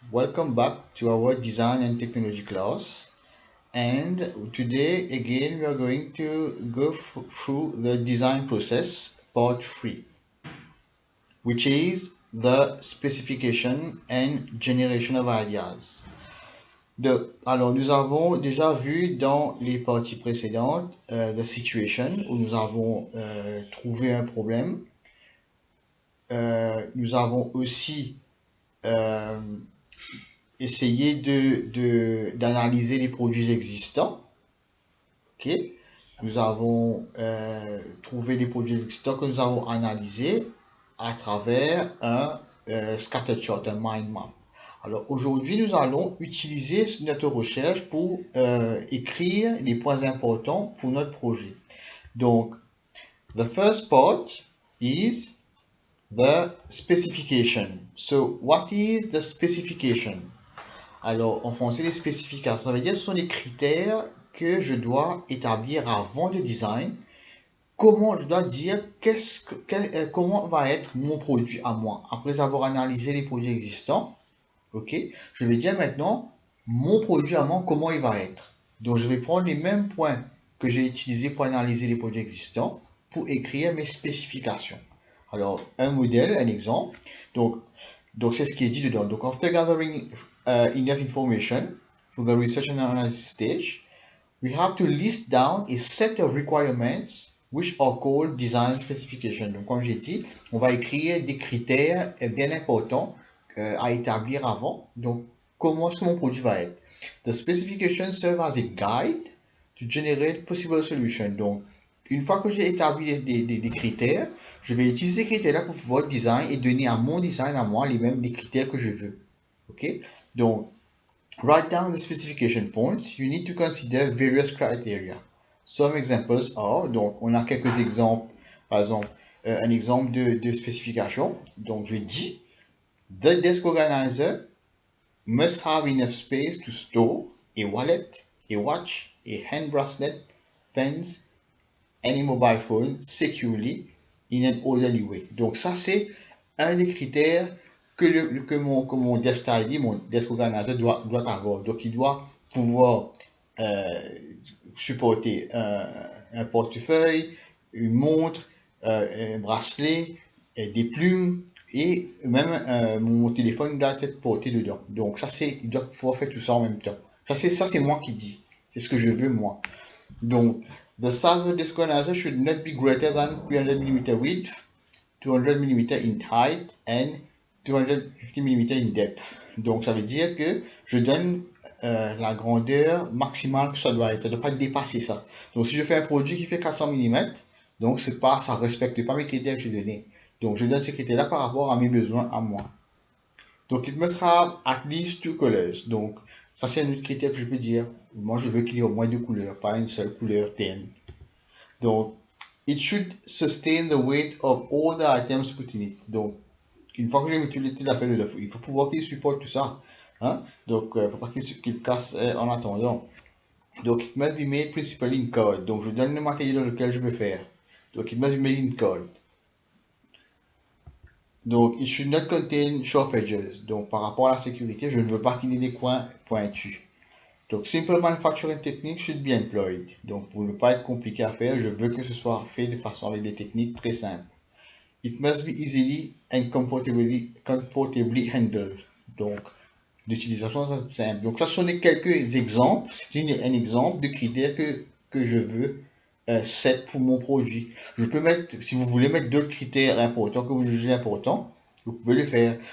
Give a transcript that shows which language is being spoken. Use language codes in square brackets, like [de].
[en] Welcome back to our design and technology class. And today, again, we are going to go through the design process, part 3, which is the specification and generation of ideas. [fr] Alors, nous avons déjà vu dans les parties précédentes [en] the situation, [fr] où nous avons trouvé un problème. Nous avons aussi euh, essayer d'analyser les produits existants. Ok. Nous avons trouvé les produits existants que nous avons analysés à travers un scattershot, un mind map. Alors aujourd'hui, nous allons utiliser notre recherche pour écrire les points importants pour notre projet. [en] Donc, the first part is the specification. So, what is the specification? [fr] Alors, en français, les spécifications, ça veut dire que ce sont les critères que je dois établir avant le design. Comment je dois dire comment va être mon produit à moi. Après avoir analysé les produits existants, ok, je vais dire maintenant mon produit à moi, comment il va être. Donc, je vais prendre les mêmes points que j'ai utilisés pour analyser les produits existants pour écrire mes spécifications. Alors, un modèle, un exemple. Donc c'est ce qui est dit dedans. [en] Donc, after gathering enough information for the research and analysis stage, we have to list down a set of requirements which are called design specification. [fr] Donc, comme j'ai dit, on va écrire des critères bien importants à établir avant. Donc, comment est-ce que mon produit va être? [en] The specification serve as a guide to generate possible solutions. [fr] Donc, une fois que j'ai établi des critères, je vais utiliser ces critères-là pour pouvoir design et donner à mon design, à moi, les mêmes les critères que je veux. [en] OK? Donc, write down the specification points. You need to consider various criteria. Some examples are, [fr] donc on a quelques exemples, par exemple, un exemple de spécification. Donc, je dis, [en] the desk organizer must have enough space to store a wallet, a watch, a hand bracelet, pens, any mobile phone securely in an orderly way. [fr] Donc ça, c'est un des critères que mon desk tidy, mon desk organizer doit avoir. Donc il doit pouvoir supporter un portefeuille, une montre, un bracelet, des plumes et même mon téléphone doit être porté dedans. Donc ça, c'est, il doit pouvoir faire tout ça en même temps. Ça, c'est moi qui dis. C'est ce que je veux, moi. [en] Donc, the size of the disk organizer should not be greater than 300 mm width, 200 mm in height, and 250 mm in depth. [fr] Donc, ça veut dire que je donne la grandeur maximale que ça doit être. Ça ne doit pas dépasser ça. Donc, si je fais un produit qui fait 400 mm, donc c'est pas, ça ne respecte pas mes critères que j'ai donnés. Donc, je donne ces critères-là par rapport à mes besoins à moi. [en] Donc, it must have at least two colors. [fr] Donc, ça, c'est un autre critère que je peux dire. Moi, je veux qu'il y ait au moins deux couleurs, pas une seule couleur terne. [en] Donc, it should sustain the weight of all the items put in it. [fr] Donc, une fois que j'ai mis toute la feuille de il faut pouvoir qu'il supporte tout ça. Hein? Donc, il ne faut pas qu'il casse en attendant. [en] Donc, it must be made principally in code. [fr] Donc, je donne le matériel dans lequel je veux faire. [en] Donc, it must be made in code. Donc, it should not contain sharp edges. [fr] Donc, par rapport à la sécurité, je ne veux pas qu'il y ait des coins pointus. [en] Donc, simple manufacturing techniques should be employed. [fr] Donc, pour ne pas être compliqué à faire, je veux que ce soit fait de façon avec des techniques très simples. [en] It must be easily and comfortably handled. [fr] Donc, l'utilisation doit être simple. Donc, ça sont quelques exemples. C'est un exemple de critères que je veux set pour mon produit. Je peux mettre, si vous voulez mettre d'autres critères importants que vous jugez importants, vous pouvez le faire.